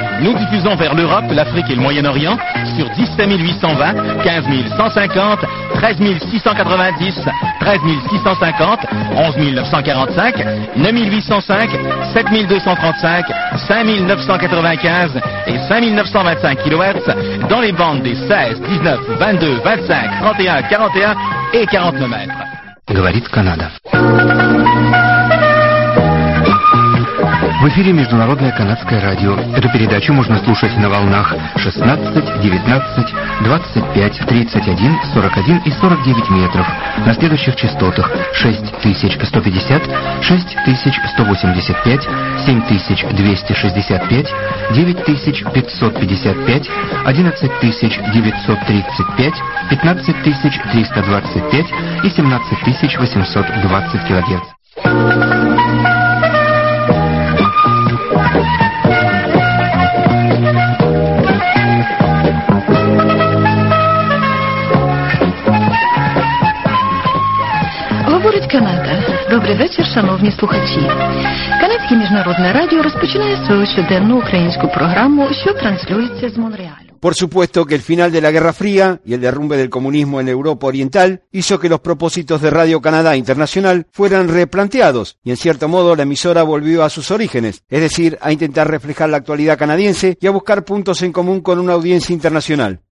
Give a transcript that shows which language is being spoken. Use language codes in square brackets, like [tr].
[fr] Nous diffusons vers l'Europe, l'Afrique et le Moyen-Orient sur 17 820, 15 150, 13 690, 13 650, 11 945, 9 805, 7 235, 5 995 et 5 925 kHz dans les bandes des 16, 19, 22, 25, 31, 41 et 49 mètres. [ru] Говорит Канада. В эфире Международное канадское радио. Эту передачу можно слушать на волнах 16, 19, 25, 31, 41 и 49 метров. На следующих частотах 6150, 6185, 7265, 9555, 11935, 15325 и 17820 килогерц. Канада. [uk] Добрий вечір, шановні слухачі. Канадське міжнародне радіо розпочинає свою щоденну українську програму, що транслюється з Монреаля. [es] Por supuesto que el final de la Guerra Fría y el derrumbe del comunismo en Europa Oriental hizo que los propósitos de Radio Canadá Internacional fueran replanteados y en cierto modo la emisora volvió a sus orígenes, es decir, a intentar reflejar la actualidad canadiense y a buscar puntos en común con una audiencia internacional.